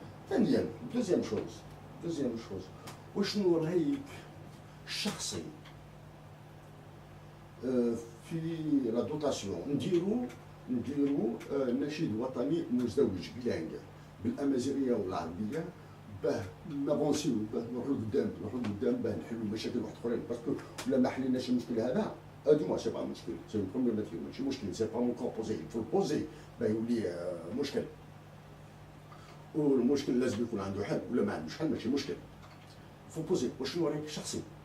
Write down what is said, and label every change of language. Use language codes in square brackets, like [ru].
[ar] ثانيا دوزيام شوز وشنو رايك الشخصي في لا دوتاسيون نديرو نشيد وطني مزدوج بلانج بالامازيغيه والعربيه باه نافونسيو باه نروحو قدام باه نحلو مشاكل واحد اخرين باسكو ولا ما حليناش المشكل هذا [fr] dis-moi, c'est pas un مشكل، c'est une problématique [ar] ماشي مشكل، [fr] c'est pas encore posé، il faut le poser [ar] يولي مشكل. والمشكل لازم يكون عنده حل ولا ما عندوش حل ماشي مشكل. [fr] faut poser [ar] واش نوريك شخصي.